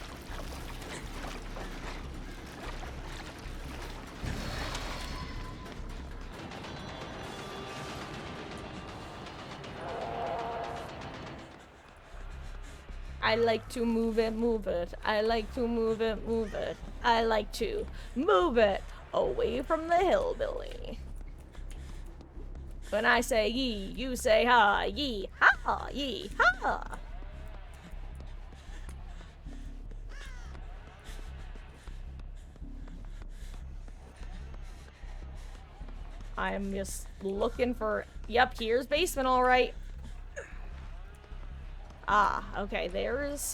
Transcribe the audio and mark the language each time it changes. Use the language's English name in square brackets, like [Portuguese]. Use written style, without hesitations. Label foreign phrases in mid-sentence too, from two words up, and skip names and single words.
[English] I like to move it, move it. I like to move it, move it. I like to move it away from the hillbilly. When I say yee, you say ha, yee, ha, yee, ha. I'm just looking for... Yep, here's basement, all right. Ah, okay, there's...